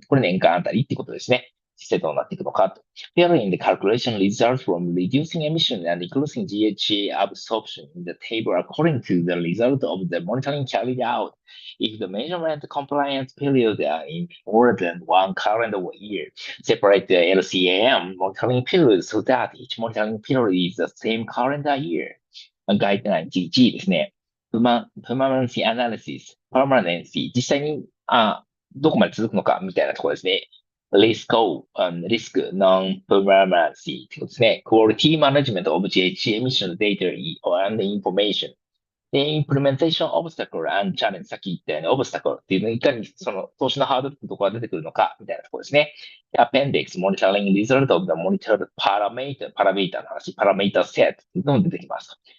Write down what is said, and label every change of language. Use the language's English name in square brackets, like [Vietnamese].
[Japanese] これ年間あたりってことですね。実際どうなっていくのかと。 [English] Pairing the calculation results from reducing emission and increasing GHG absorption in the table according to the result of the monitoring carried out. If the measurement compliance period are in more than one calendar year, separate the LCAM monitoring period so that each monitoring period is the same calendar year. Guideline G ですね。 [Japanese] Permanency analysis, permanency 実際にどこまで続くのかみたいなところですね。リスク、non-permanency ってことですね。 [English] quality management of GHG emission data and information。 [Japanese] で、 [English] implementation obstacle and challenge、 [Japanese] さっき言ったように obstacle っていうのをいかにその投資のハードルってところが出てくるのか、みたいなところですね。 [English] appendix、monitoring result of the monitored parameter の話、parameter set [Japanese] っていうのも出てきます。